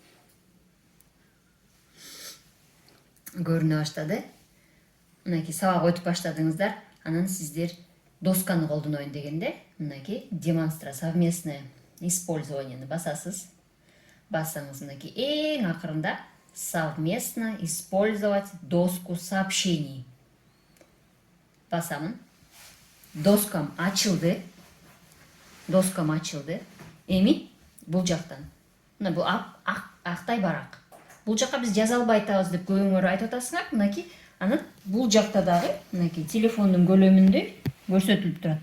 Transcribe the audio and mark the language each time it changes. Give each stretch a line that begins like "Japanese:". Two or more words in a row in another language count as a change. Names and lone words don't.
Kyrgyz: Мынакей сабак өтүп баштадыңыздар. Анан сиздер досканы колдонойн дегенде, мынакей
Russian: совместное использованияны
Kyrgyz: басасыз. Бассаңыз мынакей эң акырында
Russian: совместно использовать доску сообщений.
Kyrgyz: Басамын. Доскам ачылды. Эми бул жактан. Мына бул актай барак. Бул жакка биз жаза албай атабыз деп көбүңөр айтып атасыңар. Мынакей анан бул жакта дагы мынакей телефондун көлөмүндө көрсөтүлүп турат.